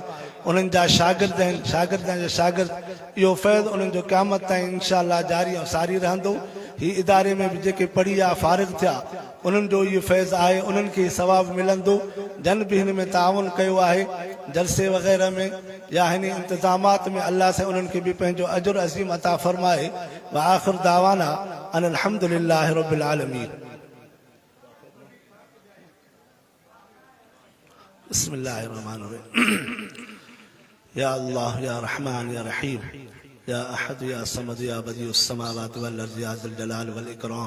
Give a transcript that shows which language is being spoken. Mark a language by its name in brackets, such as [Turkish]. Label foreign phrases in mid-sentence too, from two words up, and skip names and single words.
[Sindhi] उन्हनि जा शागिर्द आहिनि, शागिर्दनि जा शागिर्द, इहो फैज़ उन्हनि जो क़यामत ताईं [Arabic] إن شاء الله [Sindhi] जारी ऐं सारी रहंदो। ही इदारे में बि जेके पढ़ी या फारिग़ थिया उन्हनि जो इहो फैज़ आहे, उन्हनि खे सवाब मिलंदो। जन बि हिन में ताउन कयो आहे जलसे वग़ैरह में या हिन इंतज़ामात में, अल्लाह से उन्हनि खे बि पंहिंजो अजुर अज़ीम अता फरमाए। [Arabic] وآخر دعوانا أن الحمد لله رب العالمين. بسم الله الرحمن الرحيم. يا الله يا رحمن يا رحيم يا أحد يا صمد يا بديع السماوات والأرض يا ذا الجلال والإكرام.